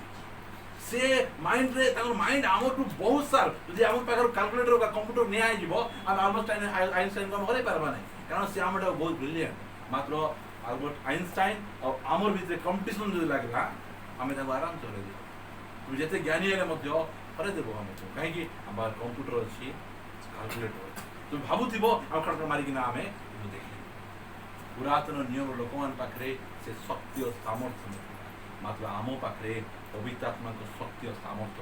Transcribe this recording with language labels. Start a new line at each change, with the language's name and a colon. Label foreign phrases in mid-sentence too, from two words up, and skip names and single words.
Odia: ସେ ମାଇଣ୍ଡରେ ତାଙ୍କର ମାଇଣ୍ଡ ଆମଠୁ ବହୁତ ସାର୍ ଯଦି ଆମ ପାଖରୁ କାଲକୁଲେଟର ବା କମ୍ପ୍ୟୁଟର ନିଆଯିବ ଆମେ ଆଲବର୍ଟ ଆଇନଷ୍ଟାଇନକୁ ଆମେ ହରେଇ ପାରବା ନାହିଁ, କାରଣ ସେ ଆମଠାରୁ ବହୁତ ବ୍ରିଲିଆଣ୍ଟ। ମାତ୍ର ଆଲବର୍ଟ ଆଇନଷ୍ଟାଇନ ଆଉ ଆମର ଭିତରେ କମ୍ପିଟିସନ ଯଦି ଲାଗିଲା ଆମେ ତାଙ୍କୁ ଆରାମସେ ହରେଇଦେବୁ।
Bangla: তুমি যেতে জ্ঞানী
Odia: ହେଲେ ମଧ୍ୟ ହରେଇ ଦେବ ଆମକୁ। କାହିଁକି? ଆମ ପାଖରେ କମ୍ପ୍ୟୁଟର ଅଛି, କାଲକୁଲେଟର ଅଛି। তুমি ଭାବୁଥିବ ଆଉ କାଲକୁଲେଟର ମାରିକିନା ଆମେ ଦେଖିବୁ। ପୁରାତନ ନିୟମ ଲୋକମାନଙ୍କ ପାଖରେ ସେ ଶକ୍ତି ଓ ସାମର୍ଥ୍ୟ ନଥିଲା, ମାତ୍ର ଆମ ପାଖରେ ପବିତ୍ର ଆତ୍ମାଙ୍କ ଶକ୍ତି ଓ ସାମର୍ଥ୍ୟ।